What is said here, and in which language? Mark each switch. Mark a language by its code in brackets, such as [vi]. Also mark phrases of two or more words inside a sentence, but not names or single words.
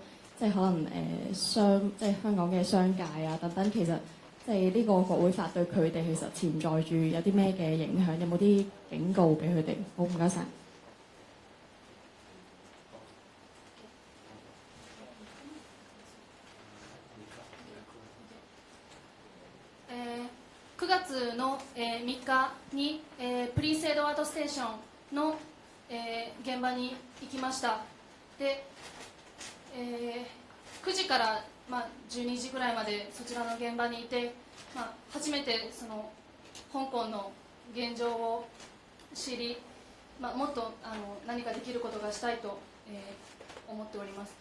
[yue] 即係可能即係香港嘅商界啊等等，其實即係呢個國會法對佢哋其實潛在住有啲咩嘅影響？有冇啲警告俾佢哋？好，唔該晒。 [ja] 9月の3日にプリセードアートステーションの現場に行きました。で9時から、12時ぐらいまでそちらの現場にいて、初めてその香港の現状を知り、もっと何かできることがしたいと、思っております。